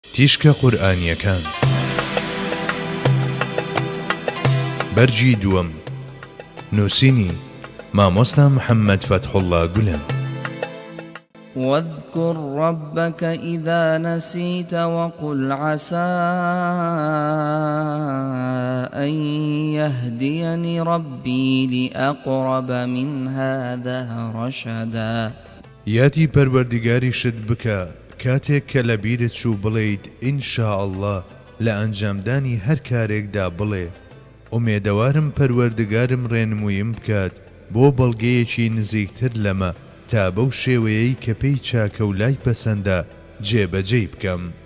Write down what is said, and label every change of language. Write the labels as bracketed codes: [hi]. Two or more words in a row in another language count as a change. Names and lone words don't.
[ckb] تیشکە قورئانیەکان بەرجی دووەم نووسینی مامۆستا محەممەد فەتحوڵڵا گولەن. [ar] واذكر ربك إذا نسيت وقل عسى أن يهديني ربي لأقرب من هذا رشدا. [ckb] یادی پەروەردگاری شت بکە کاتێک کە لە بیرت چوو بڵێیت ئینشاءالله لە ئەنجامدانی هەر کارێکدا بڵێ ئومێدەوارم پەروەردگارم ڕێنموویم بکات بۆ بەڵگەیەکی نزیکتر لەمە تا بەو شێوەیەی کە پێی چاکە و لای پەسەندە جێبەجێی بکەم.